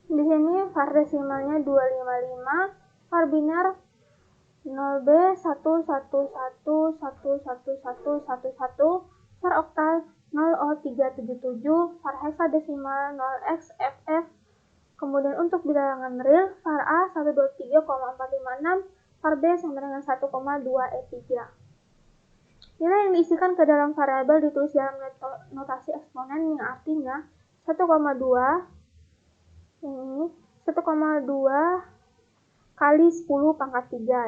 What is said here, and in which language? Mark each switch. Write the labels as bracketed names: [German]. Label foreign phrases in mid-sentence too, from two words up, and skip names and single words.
[Indonesian] sini var desimalnya 255, var biner 0B111111111, var oktal 0O377, var heksadesimal 0XFF. Kemudian untuk bilangan real, var A 123,456, var B sama dengan 1,2E3. Nilai yang diisikan ke dalam variabel ditulis dalam notasi eksponen yang artinya 1,2 ini 1,2 kali 10 pangkat 3.